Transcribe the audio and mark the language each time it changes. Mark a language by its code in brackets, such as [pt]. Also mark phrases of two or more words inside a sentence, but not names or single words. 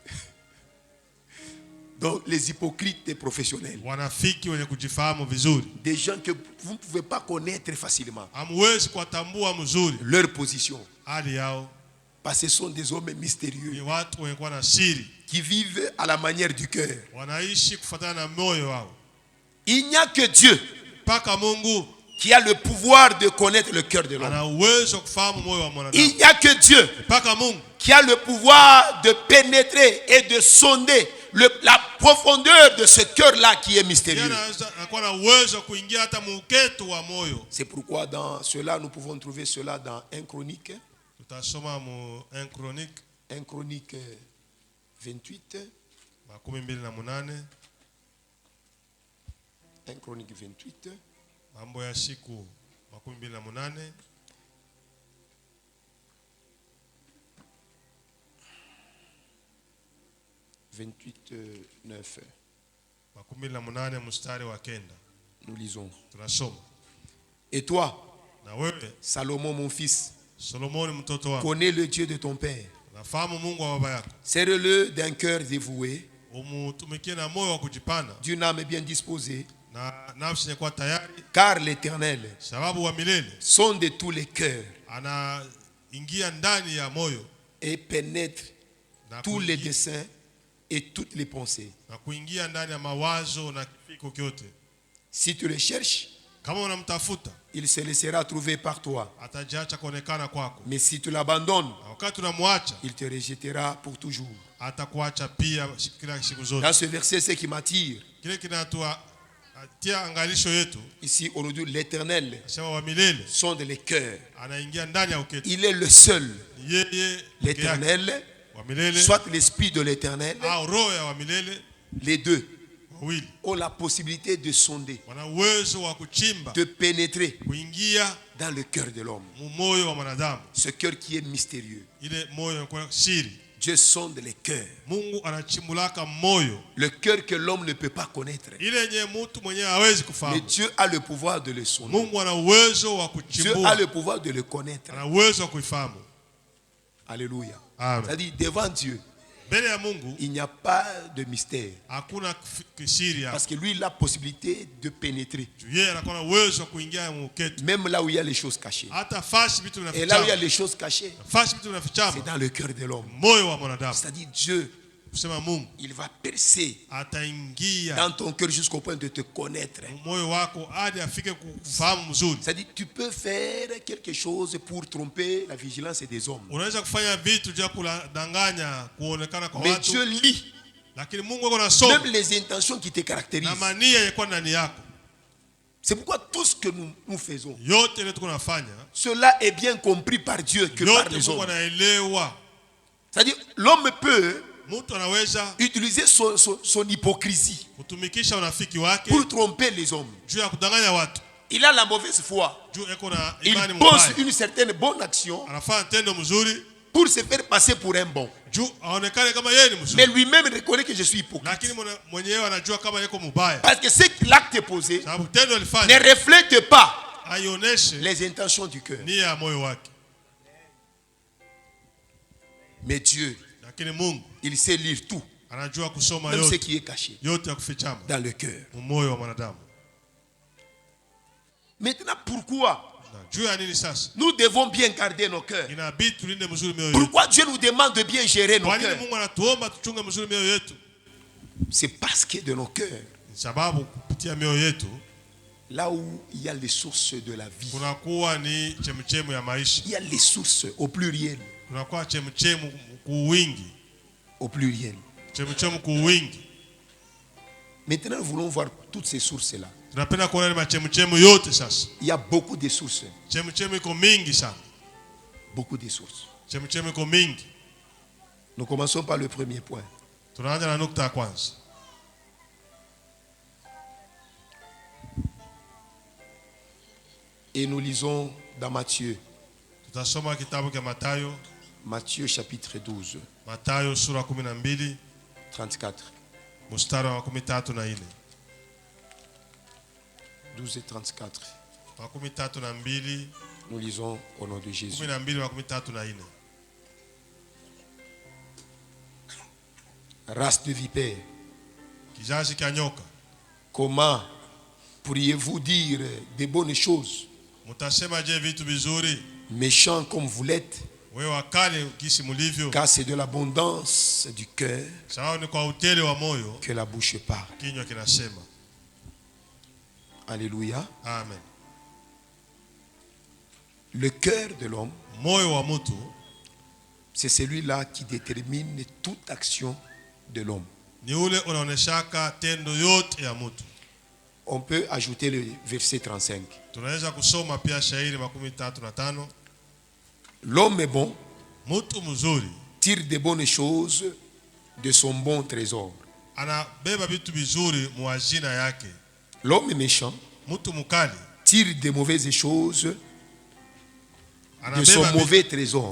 [fr] Donc les hypocrites professionnels, [sw] Wanafiki wenye kujifahamu vizuri. [fr] des gens que vous ne pouvez pas connaître facilement, [sw] Hamwezi kuwatambua mzuri [fr] leur position, [sw] hali yao. [fr] parce que ce sont des hommes [sw] Ni [fr] mystérieux [sw] watu wenye kuwa na siri. [fr] qui vivent à la manière du cœur. [sw] Wanaishi kufuatana na moyo wao. [fr] Il n'y a que Dieu [sw] Paka Mungu [fr] qui a le pouvoir de connaître le cœur de l'homme. [sw] ana uwezo kufahamu moyo wa [fr] Il [sw] mwanadamu. [fr] n'y a que Dieu [sw] Paka Mungu [fr] qui a le pouvoir de pénétrer et de sonder la profondeur de ce cœur-là qui est mystérieux. [sw] anakuwa na uwezo wa kuingia hata muuketu wa moyo. [fr] C'est pourquoi dans cela, nous pouvons trouver cela dans 1 Chronique. [sw] Tutasoma mu 1 Chronique. [fr] 1 Chronique 28. 28. 1 Chronique 28. [sw] Mambo ya siku 28. 28, 9. 28 mstari wa 9. [fr] Nous lisons. [sw] Tunasoma. [fr] Et toi, [sw] Na wewe [fr] Salomon mon fils, [sw] Solomoni mtoto wako, [fr] connais le Dieu de ton père. [sw] nafahamu Mungu wa baba yako, [fr] Serre-le d'un cœur dévoué, [sw] umutumikie na moyo wa kujipana [fr] d'une âme bien disposée, [sw] na nafsi yenye kuwa tayari, [fr] car l'Éternel [sw] sababu wa milele [fr] sonde tous les cœurs [sw] anaingia ndani ya moyo [fr] et pénètre [sw] na [fr] tous les [sw] kuingia- [fr] desseins et toutes les pensées. [sw] na kuingia ndani ya mawazo na kifiko kyote. [fr] Si tu le cherches, [sw] Kama unamtafuta [fr] il se laissera trouver par toi. [sw] atajiacha kuonekana kwako, [fr] Mais si tu l'abandonnes, [sw] na wakati unamwacha [fr] il te rejettera pour toujours. [sw] atakuacha pia kila siku zote. [fr] Dans ce verset, ce qui m'attire, [sw] Kile kinatutia angalisho yetu, [fr] ici aujourd'hui, l'Éternel [sw] sema wa milele [fr] sonde les cœurs. [sw] anaingia ndani ya uketi. [fr] Il est le seul, [sw] Ni yeye peke yake, [fr] l'Éternel, [sw] wa milele [fr] soit l'Esprit de l'Éternel, [sw] au roho ya wa milele, [fr] les deux [sw] wawili [fr] ont la possibilité de sonder, [sw] wana uwezo wa kuchimba, [fr] de pénétrer [sw] kuingia [fr] dans le cœur de l'homme. [sw] moyo wa mwanadamu, [fr] Ce cœur qui est mystérieux. [sw] ile moyo kwa siri. [fr] Dieu sonde les cœurs. [sw] Mungu anachimbulaka moyo, [fr] Le cœur que l'homme ne peut pas connaître. [sw] ile yenye mtu mwenyewe hawezi [fr] Mais [sw] kufahamu. [fr] Dieu a le pouvoir de le sonder. [sw] Mungu ana uwezo wa [fr] Dieu a [sw] kuchimbua, [fr] le pouvoir de le connaître. [sw] ana uwezo wa kuifahamu. [fr] Alléluia. [sw] Amen. [fr] C'est-à-dire, devant Dieu, [sw] Mbele ya Mungu [fr] il n'y a pas de mystère. [sw] hakuna kisiri hapo. [fr] Parce que lui, il a la possibilité de pénétrer. [sw] Yeye anakuwa na uwezo wa kuingia muketi, [fr] Même là où il y a les choses cachées. [sw] hata fashi vitu [fr] Et là où il y a [sw] vinafichama, [fr] les choses cachées, [sw] fashi vitu [fr] c'est [sw] vinafichama [fr] dans le cœur de l'homme. [sw] moyo wa mwanadamu. [fr] C'est-à-dire, Dieu, [sw] Kusema Mungu [fr] il va percer [sw] ataingia [fr] dans ton cœur jusqu'au point de te connaître. [sw] moyo wako hadi afike kufahamu mzuri. [fr] C'est-à-dire, tu peux faire quelque chose pour tromper la vigilance des hommes. [sw] Unaweza kufanya vitu vya kudanganya kuonekana kwa [fr] Mais [sw] watu, [fr] Dieu lit [sw] lakini Mungu yuko nasoma [fr] même les intentions qui te caractérisent. [sw] na mania yako ndani yako. [fr] C'est pourquoi tout ce que nous faisons, [sw] Yote ile tuko nafanya, [fr] cela est bien compris par Dieu que par [sw] yote [fr] les [sw] Mungu [fr] hommes. [sw] anaelewa. [fr] C'est-à-dire, l'homme peut [sw] Mtu anaweza [fr] utiliser son hypocrisie [sw] kutumikisha unafiki wake [fr] pour tromper les hommes. [sw] juu ya kudanganya watu, [fr] Il a la mauvaise foi. [sw] juu eko na [fr] Il [sw] imani [fr] pose [sw] mbaya, [fr] une certaine bonne action [sw] anafanya tendo mzuri [fr] pour se faire passer pour un bon. [sw] juu aonekane kama yeye ni [fr] Mais [sw] mzuri, [fr] lui-même reconnaît que je suis hypocrite. [sw] lakini mwenyewe anajua kama yeko mubaya, [fr] Parce que l'acte posé [sw] sababu tendo [fr] ne [sw] alifanya [fr] reflète pas [sw] aioneshe [fr] les intentions du cœur. [sw] nia ya moyo wake. [fr] Mais Dieu, [sw] Lakini Mungu [fr] il sait lire tout, [sw] anajua kusoma [fr] même ce [sw] yote, [fr] qui est caché [sw] yote ya kufichama [fr] dans le cœur. [sw] moyo wa mwanadamu. [fr] Maintenant, pourquoi [sw] Na juu ya nini sasa [fr] nous devons bien garder nos cœurs? [sw] inabidi tulinde mzuri mioyo yetu? [fr] Pourquoi Dieu nous demande de bien gérer nos [sw] Kwa nini [fr] cœurs? [sw] Mungu anatuomba tuchunge mzuri mioyo yetu? [fr] C'est parce que de nos cœurs, [sw] Ni sababu kupitia mioyo yetu [fr] là où il y a les sources de la vie, [sw] kunakuwa ni chemchemu ya maisha, [fr] il y a les sources au pluriel, [sw] kunakuwa chemchemu kuwingi, [fr] au pluriel. [sw] chemchemu kuwingi. [fr] Maintenant, nous voulons voir toutes ces sources-là. [sw] Tunapenda kuona ni machemchemu yote. Sasa [fr] Il y a beaucoup de sources, [sw] chemchemu iko mingi sana, [fr] beaucoup de sources. [sw] chemchemu iko mingi. [fr] Nous commençons par le premier point. [sw] Tunaanza na nukta ya kwanza. [fr] Et nous lisons dans Matthieu, [sw] Tutasoma kitabu cha Mathayo, [fr] Matthieu chapitre 12, [sw] Mathayo sura 12 34. mstari wa 34. [fr] 12 et 34. [sw] Wa 32, [fr] Nous lisons au nom de Jésus. [sw] 12 wa 34. [fr] Race de vipères, [sw] Kizazi cha nyoka, [fr] comment pourriez-vous dire de bonnes choses, [sw] mutasema je vitu vizuri [fr] méchants comme vous l'êtes, [sw] wewe wakale kisi mulivyo? [fr] car c'est de l'abondance du cœur [sw] Sababu ni kwa utele wa moyo [fr] que la bouche parle. [sw] kinywa kinasema. [fr] Alléluia. [sw] Amen. [fr] Le cœur de l'homme, [sw] Moyo wa mtu [fr] c'est celui-là qui détermine toute action de l'homme. [sw] ni ule unaoneshaka tendo yote ya mtu. [fr] On peut ajouter le verset 35. [sw] Tunaweza kusoma pia shairi 35. [fr] L'homme est bon [sw] Mtu mzuri [fr] tire des bonnes choses de son bon trésor. [sw] Anabeba vitu vizuri mu hazina yake. [fr] L'homme méchant [sw] Mtu mukali [fr] tire des mauvaises choses de son mauvais trésor.